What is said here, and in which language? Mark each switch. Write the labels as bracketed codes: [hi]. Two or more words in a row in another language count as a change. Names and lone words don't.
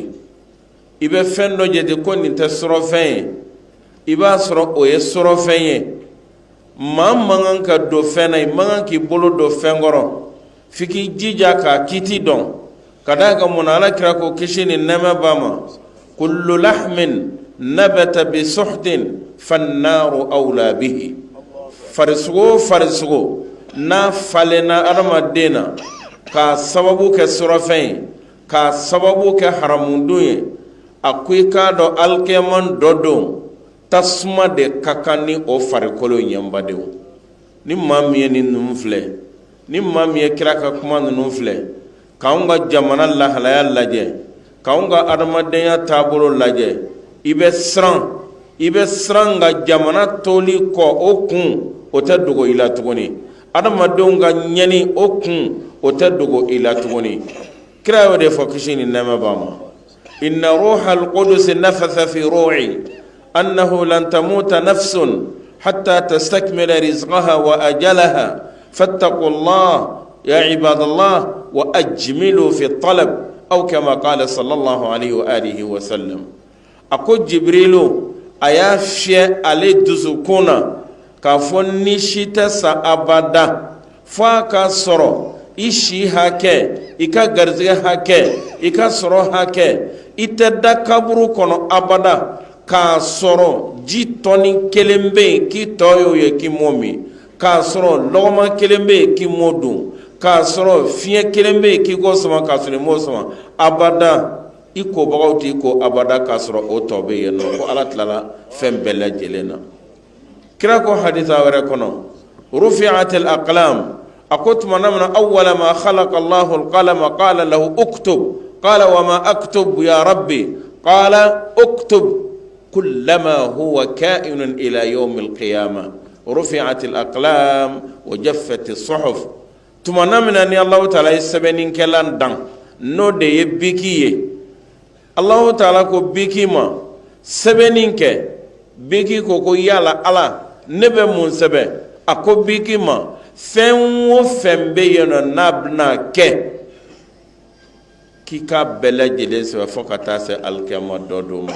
[bm] i bɛ fɛn dɔ jate ko nin tɛ surɔfɛn ye, i b'a sɔrɔ o ye surɔfɛn ye. maa man kan ka don fɛn na, i man kan k'i bolo don fɛn kɔrɔ f'i k'i jija k'a kiiti dɔn. ka d'a kan mun na Alakira ko kisi ni nɛɛma b'a ma, [ar] كل لحم نبت بسحت فالنار أولى به. [bm] farisogo o farisogo n'a falenna adamaden na k'a sababu kɛ surɔfɛn ye, k'a sababu kɛ haramundun ye, a ko i k'a dɔn alikiyama dɔ don tasuma de ka kan ni o farikolo ɲɛbadenw. ni maa min ye nin ninnu filɛ, ni maa min ye kira ka kuma ninnu filɛ, k'anw ka jamana lahalaya lajɛ, k'anw ka adamadenya taabolo lajɛ, i bɛ siran nka jamana toli kɔ o kun o tɛ dogo i la tuguni. adamadenw ka ɲɛni o kun o tɛ dogo i la tuguni. kira y'o de fɔ kisi ni nɛɛma b'a ma, [ar] إن روح القدس نفث في روعي أنه لن تموت نفس حتى تستكمل رزقها وأجلها فاتقوا الله يا عباد الله وأجملوا في الطلب أو كما قال صلى الله عليه وآله وسلم. [bm] a ko jibrilu a y'a fiyɛ ale dusukun na k'a fɔ ni si tɛ sa abada fo a ka sɔrɔ i si hakɛ, i ka garizɛgɛ hakɛ, i ka sɔrɔ hakɛ, i tɛ da kaburu kɔnɔ abada k'a sɔrɔ ji tɔni kelen bɛ yen k'i tɔ y'o ye k'i m'o min, k'a sɔrɔ lɔgɔma kelen bɛ yen k'i m'o dun, k'a sɔrɔ fiɲɛ kelen bɛ yen k'i k'o sama k'a sɔrɔ i m'o sama abada. i kobagaw t'i ko abada k'a sɔrɔ o tɔ bɛ yen nɔ, ko ala tilala fɛn bɛɛ lajɛlen na. kira ko hadisa wɛrɛ kɔnɔ, [ar] رفعت الأقلام, [bm] a ko tuma na mina [ar] أول ما خلق الله القلم قال له اكتب قال وما أكتب يا رب قال اكتب كل ما هو كائن إلى يوم القيامة. رفعت الأقلام وجفت الصحف. [bm] tuma na mina ni Allahu taala ye sɛbɛnnikɛlan dan n'o de ye biki ye. Allahu taala ko biki ma sɛbɛnni kɛ. biki ko ko yala ala ne bɛ mun sɛbɛn? a ko biki ma fɛn o fɛn bɛ yen nɔ n'a bɛna kɛ k'i ka bɛɛ lajɛlen sɛbɛn fo ka taa se alikiyama dɔ do ma.